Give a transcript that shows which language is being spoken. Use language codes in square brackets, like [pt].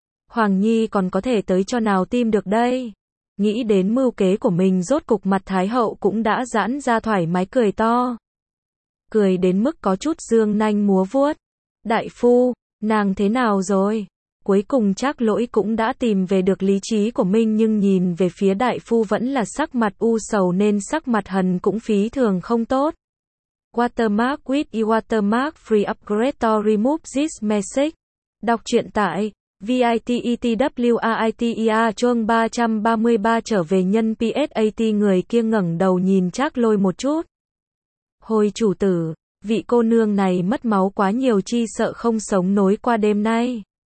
[vi] Hoàng Nhi còn có thể tới cho nào tìm được đây. Nghĩ đến mưu kế của mình, rốt cục mặt Thái Hậu cũng đã giãn ra thoải mái cười to. Cười đến mức có chút dương nanh múa vuốt. Đại phu, nàng thế nào rồi? Cuối cùng Trác Lỗi cũng đã tìm về được lý trí của mình, nhưng nhìn về phía đại phu vẫn là sắc mặt u sầu, nên sắc mặt Hân cũng phí thường không tốt. [en] Watermark with your watermark free upgrade to remove this message. [vi] Đọc truyện tại vitetwaitia chương 333 trở về nhân psat. Người kia ngẩng đầu nhìn Trác Lỗi một chút. Hồi chủ tử, vị cô nương này mất máu quá nhiều, chi sợ không sống nối qua đêm nay.